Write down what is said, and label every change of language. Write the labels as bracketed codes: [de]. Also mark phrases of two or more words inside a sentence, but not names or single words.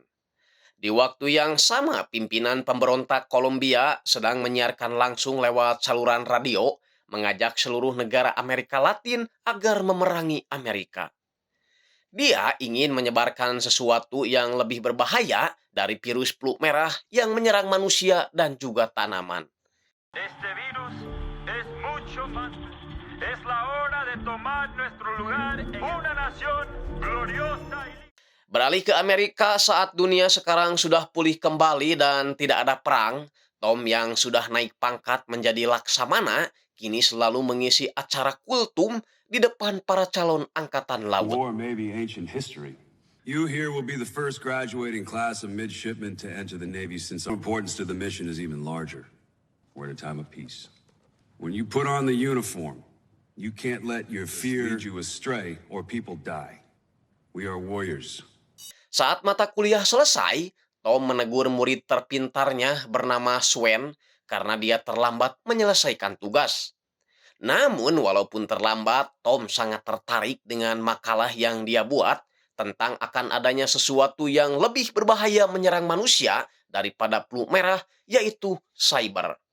[id] Di waktu yang sama, pimpinan pemberontak Kolombia sedang menyiarkan langsung lewat saluran radio, mengajak seluruh negara Amerika Latin agar memerangi Amerika. Dia ingin menyebarkan sesuatu yang lebih berbahaya dari virus flu merah yang menyerang manusia dan juga tanaman. [es] Este virus es mucho más. Es la hora de tomar nuestro lugar en una nación gloriosa y [id] Beralih ke Amerika saat dunia sekarang sudah pulih kembali dan tidak ada perang, Tom yang sudah naik pangkat menjadi laksamana kini selalu mengisi acara kultum di depan para calon angkatan laut. [en] War may be ancient history. You here will be the first graduating class of midshipmen to enter the Navy, since the importance to the mission is even larger. We're at a time of peace. When you put on the uniform, you can't let your fear lead you astray or people die. We are warriors. [id] Saat mata kuliah selesai, Tom menegur murid terpintarnya bernama Swen karena dia terlambat menyelesaikan tugas. Namun walaupun terlambat, Tom sangat tertarik dengan makalah yang dia buat tentang akan adanya sesuatu yang lebih berbahaya menyerang manusia daripada flu merah, yaitu cyber.